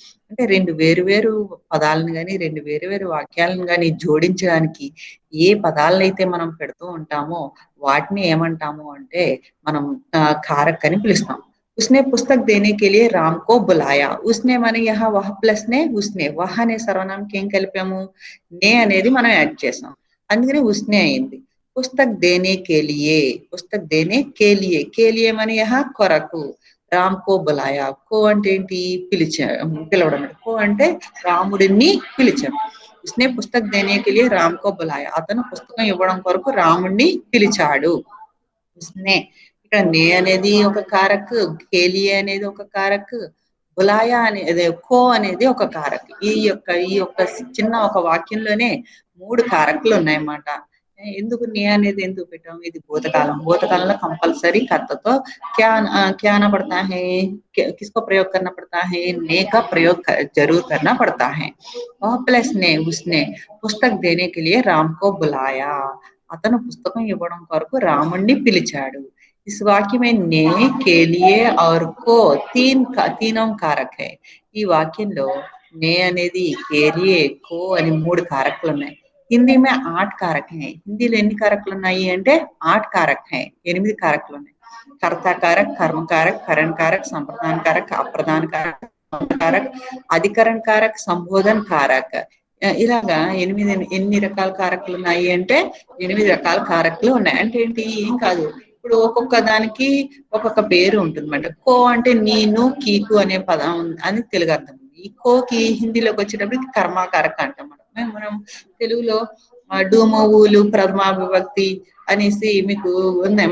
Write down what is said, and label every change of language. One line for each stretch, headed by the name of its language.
Telugu: అంటే 2 వేరు పదాలను గాని, 2 వేరు వాక్యాలను గాని జోడించడానికి ఏ పదాలనైతే మనం పెడుతూ ఉంటామో వాటిని ఏమంటాము అంటే మనం कारक అని పిలుస్తాం.
Hindi: उसने पुस्तक देने के लिए राम को बुलाया. उसने माने यहाँ वह प्लस ने उसने,
Telugu: वह అనే సర్వనామంకి ఏం కలిపాము, నే అనేది మనం యాడ్ చేసాం, అందుకని ఉస్నే అయింది.
Hindi: పుస్తక్ దేనే కే లియే,
Telugu: పుస్తక్ దేనే కే లియే, కే లియే మానే यहाँ కొరకు, రామ్ కో బులాయా, కో అంటే ఏంటి, పిలవడం. కో అంటే రాముడిని పిలిచాం.
Hindi: उसने पुस्तक देने के लिए राम को बुलाया,
Telugu: అతను పుస్తకం ఇవ్వడం కొరకు రాముడిని పిలిచాడు. उसने ఇక్కడ నే అనేది ఒక కారక్, కేలియే అనేది ఒక కారక్, బులాయా అనేది కో అనేది ఒక కారక్. ఈ యొక్క చిన్న ఒక వాక్యంలోనే 3 కారకులు ఉన్నాయన్నమాట. ఎందుకు నే అనేది ఎందుకు పెట్టాం, ఇది భూతకాలం. భూతకాలంలో కంపల్సరీ కర్తతో
Hindi: क्या आना पड़ता है, किसको प्रयोग करना पड़ता है, ने का प्रयोग जरूर करना पड़ता है. वह प्लस ने उसने पुस्तक देने के लिए राम को बुलाया,
Telugu: అతను పుస్తకం ఇవ్వడం కొరకు రాముణ్ణి పిలిచాడు.
Hindi: इस वाक्य में ने, के लिए और को तीनों कारक है.
Telugu: ఈ వాక్యంలో నే అనేది, కేలియే, కో అని 3 కారకులు ఉన్నాయి.
Hindi: హిందీ में 8 कारक हैं.
Telugu: హిందీలో ఎన్ని కారకులు ఉన్నాయి అంటే
Hindi: 8 कारक हैं,
Telugu: 8 కారకులు ఉన్నాయి.
Hindi: कर्ता कारक, कर्म कारक, करण कारक, संप्रदान कारक, अप्रदान कारक, कारक, అధికరణ కారక్, సంబోధన కారక్.
Telugu: ఇలాగా ఎన్ని రకాల కారకులు ఉన్నాయి అంటే 8 రకాల కారకులు ఉన్నాయి. అంటే ఏంటి, ఏం కాదు, ఇప్పుడు ఒక్కొక్క దానికి ఒక్కొక్క పేరు ఉంటుందన్నమాట. కో అంటే నేను, కీకు అనే పదం అని తెలుగు అర్థం. ఈ కోకి హిందీలోకి వచ్చేటప్పటికి కర్మాకారక అంటాం మనం తెలుగులో డూము, ఊలు, ప్రథమా విభక్తి అనేసి మీకు ఉన్నాయి.